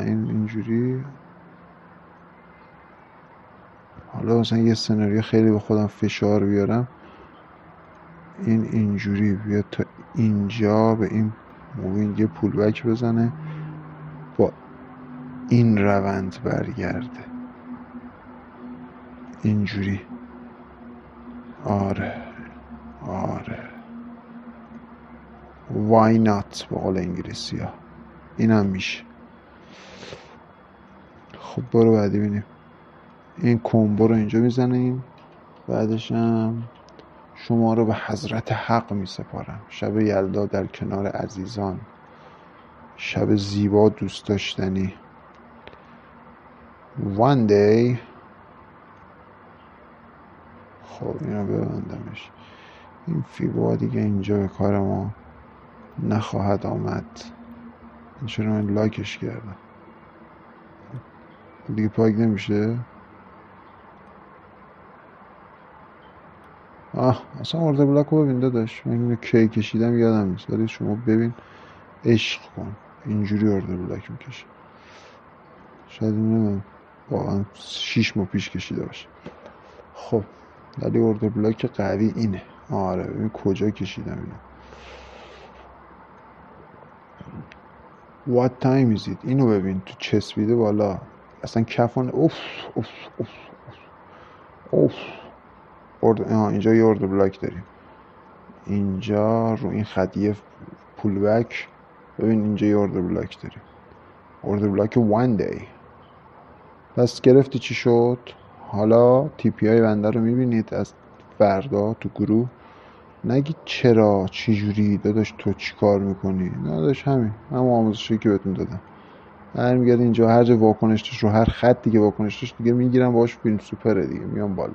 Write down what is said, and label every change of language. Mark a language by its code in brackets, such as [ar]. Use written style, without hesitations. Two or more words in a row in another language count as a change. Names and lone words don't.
[fa] اینجوری حالا مثلا یه سناریو خیلی به خودم فشار بیارم، اینجوری بیاد تا اینجا به این [en] moving pull back [fa] بزنه، با این روند برگرده اینجوری. آره [en] why not [fa] به قول انگلیسی ها. این هم میشه. خب برو بعدی بینیم. این کومبو رو اینجا میزنیم، بعدش هم شما رو به حضرت حق میسپارم. شب یلدا در کنار عزیزان، شب زیبا دوست داشتنی. [en] one day. [fa] خب اینو ببندمش. این فیبا دیگه اینجا به کار ما نخواهد آمد. این چرا من لایکش کردم دیگه پاک نمیشه. اصلا [en] order block [fa] رو ببین داداش. من اینو کی کشیدم یادم نیست، ولی شما ببین عشق کن. اینجوری [en] order block [fa] میکشه. شاید نمیدونم واقعا 6 ماه پیش کشیده باشه. خب ولی [en] order block [fa] قوی اینه. آره ببین کجا کشیدم اینو. [en] What time is it؟ [fa] اینو ببین تو چسبیده بالا اصلا کفون. اوف اوف اوف اوف. اینجا یه [en] order block [fa] داریم، اینجا رو این خط یه [en] pull back. [fa] ببین اینجا یه [en] order block [fa] داریم، [en] order block one day. [fa] پس گرفتی چی شد؟ حالا تیپی های بنده رو میبینید از فردا تو گروه. نگید چرا چجوری داداش تو چی کار میکنی، نه داداش همین آموزشی که بهتون دادم. برمیگرد اینجا هر جا واکنش داشت رو هر خط دیگه واکنش داشت دیگه میگیرم باهاش فیلم سوپره دیگه، میام بالا.